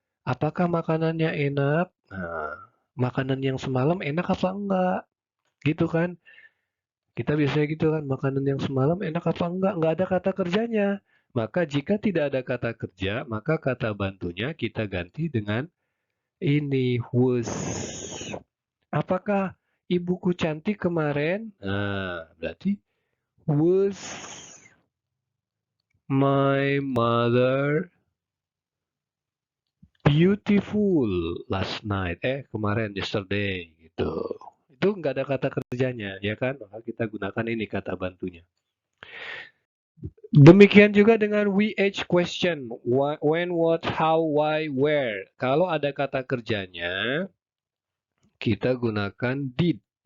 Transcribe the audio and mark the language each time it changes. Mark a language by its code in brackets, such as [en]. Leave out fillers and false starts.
[id] Apakah makanannya enak? Nah, makanan yang semalam enak apa enggak? Gitu kan? Kita biasanya gitu kan, makanan yang semalam enak apa enggak? Enggak ada kata kerjanya. Maka jika tidak ada kata kerja, maka kata bantunya kita ganti dengan ini, was. Apakah ibuku cantik kemarin? Nah, berarti [en] was my mother beautiful last night. [id] Kemarin, yesterday gitu. Itu nggak ada kata kerjanya, ya kan? Maka kita gunakan ini kata bantunya. Demikian juga dengan WH question. When, what, how, why, where. Kalau ada kata kerjanya, kita gunakan did.